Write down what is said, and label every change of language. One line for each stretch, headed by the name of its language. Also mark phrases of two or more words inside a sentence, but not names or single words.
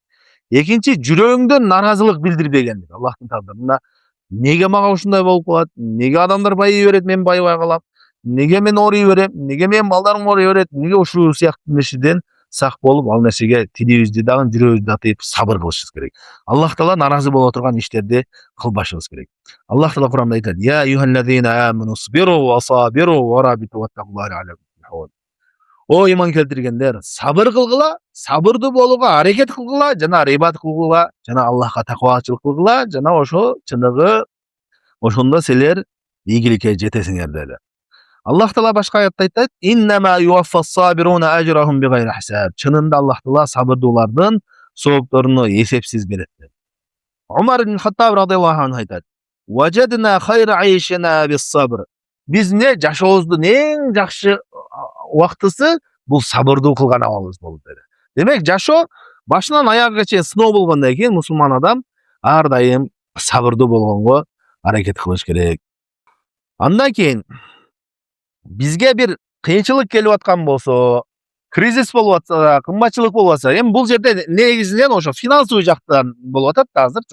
Kyrgyz: Экинчи, жүрөгүңдөн наразылык билдирбегендик. Аллахтын тагдырында неге мага ушундай болуп калат? Неге адамдар байый берет, мен байыбай калам? Неге мен орый берем? Неге менин балдарым орый берет? Неге ушул сыяктуу нерседен сак болуп, ал нерсеге тилибизди дагы, жүрөгүбүздү да тыйып сабыр кылышыбыз керек. Аллах Таала наразы боло турган иштерди кылбашыбыз керек. Аллах Таала Кур'анда айтат:
Arabic: "يا أيها الذين آمنوا اصبروا وصابروا ورابطوا واتقوا الله لعلكم تفلحون."
Kyrgyz: О иман келтиргендер, сабыр кылгыла, сабырдуу болууга аракет кылгыла, жана рибат кылгыла, жана Аллахка такыбачылык кылгыла, жана ошо чыныгы ошондо силер ийгиликке жетесиңер деди. Аллах Таала башка аятта айтат:
Arabic: "إنما يوفى الصابرون أجرهم بغير حساب."
Kyrgyz: Чынында Аллах Таала сабырдуулардын соопторуну эсепсиз берет. Умар ибн Хаттаб
Arabic: رضي الله عنه
Kyrgyz: айтат:
Arabic: "وجدنا خير عيشنا بالصبر."
Kyrgyz: Биз не жашообуздун эң жакшы убактысы бул сабырдуу кылган абалыбыз болду деди. Демек жашоо башынан аягына чейин сыноо болгондон кийин мусулман адам ар дайым сабырдуу болгонго аракет кылыш керек. Андан кийин бизге бир кыйынчылык келип аткан болсо, кризис болуп атса, кымбатчылык болуп атса, эми бул жерде негизинен ошо финансовый жактан болуп атат да азыр.